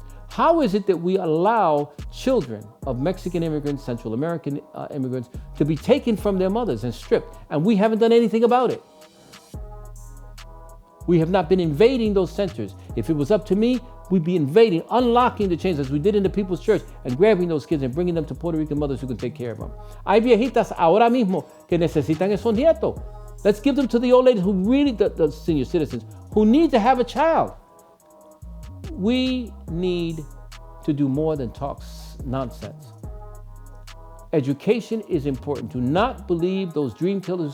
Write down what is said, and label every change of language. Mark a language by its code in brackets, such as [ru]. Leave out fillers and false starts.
[en] How is it that we allow children of Mexican immigrants, Central American immigrants, to be taken from their mothers and stripped, and we haven't done anything about it? We have not been invading those centers. If it was up to me, we'd be invading, unlocking the chains as we did in the People's Church, and grabbing those kids and bringing them to Puerto Rican mothers who can take care of them. [es] Hay viejitas ahora mismo que necesitan esos nietos. [en] Let's give them to the old ladies who really, the senior citizens, who need to have a child. We need to do more than talk nonsense. Education is important. Do not believe those dream killers.